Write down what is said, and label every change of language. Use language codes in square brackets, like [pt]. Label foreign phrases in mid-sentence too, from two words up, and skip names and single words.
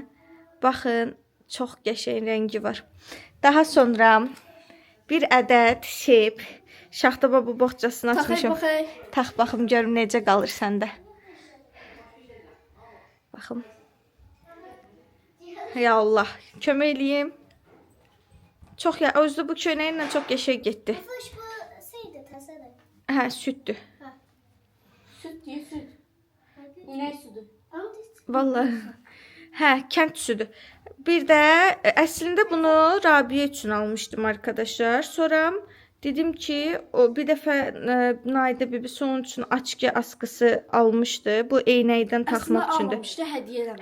[az] Baxın, çox qəşəng rəngi var. Daha sonra bir ədəd sep, şaxta baba boğçasını açmışam. Tax baxım görüm necə qalır səndə. Baxım. Ya Allah, kömək eləyim. Çox ya, özü bu köynəklə çox qəşəng getdi. Hoş bu şeydi tasarı. Hə, süddür. [tr] Süt diye süt. İnek sütü. [az] Vallahi. Hə, kənd südü. Bir də əslində bunu Rabiyə üçün almışdım arkadaşlar. Sonra dedim ki, o bir dəfə Naidə bibisi onun üçün açqı askısı almışdı. Bu eynəkdən taxmaq üçündür. almamışdı, hədiyyə eləmişdi.